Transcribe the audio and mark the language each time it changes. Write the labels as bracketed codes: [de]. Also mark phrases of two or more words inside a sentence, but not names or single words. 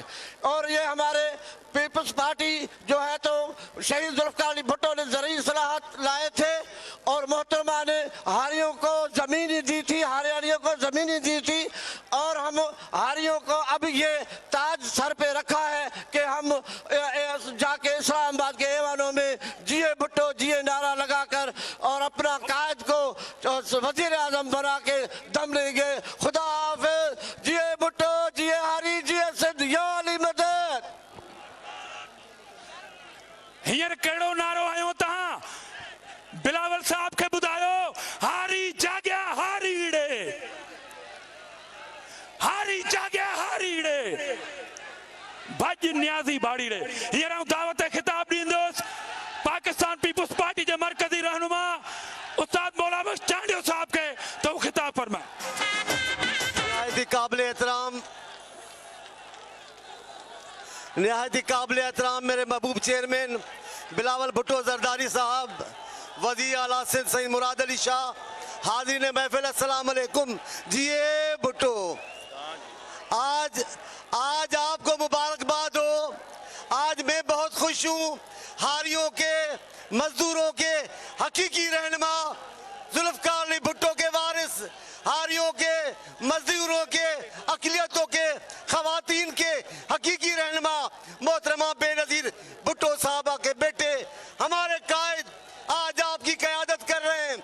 [ur] اور یہ ہمارے پیپلز پارٹی جو ہے تو شہید ذوالفقار علی بھٹو نے ضروری اصلاحات لائے تھے اور محترمہ نے ہاریوں کو زمینی دی تھی، ہاریاریوں کو زمینی دی تھی اور ہم ہاریوں کو اب یہ تاج سر پہ رکھا ہے کہ ہم جاکے اسلام آباد کے ایوانوں میں جیے بھٹو جیے نعرہ لگاکر اور اپنا قائد کو وزیر اعظم بنا کے دم لیں گے. خدا حافظ. جیے بھٹو، جیے ہاری، جیے سندھ، یا علی مدد. [sd] हींअर कहिड़ो नारो आयो तव्हां? बिलावल साहब के बुधायो हारी जाग्या हारीड़े, हारी जाग्या हारीड़े भज न्याजी बाड़ीड़े। [ur] یہ رہا [sd] दावत खिताब दींदोस पाकिस्तान पीपुल्स पार्टी के मरकजी रहनुमा उस्ताद मौलाना बख्श चांडियो साहब के तो खिताब फरमाए। [ur] نہایتی قابل احترام، نہایتی قابل احترام میرے محبوب چیئرمین بلاول بھٹو زرداری صاحب، وزیر اعلیٰ سندھ سعید مراد علی شاہ, حاضرین محفل [ar] السلام علیکم. [ur] جیے بھٹو، آج آپکو مبارکباد ہو. آج میں بہت خوش ہوں. ہاریوں کے، مزدوروں کے حقیقی رہنما ذوالفقار علی بھٹو کے وارث، ہاریوں کے، مزدوروں کے، اقلیتوں کے، خواتین کے حقیقی رہنما محترمہ بینظیر بھٹو صاحبہ کے بیٹے ہمارے قائد آج آپکی قیادت کر رہے ہیں.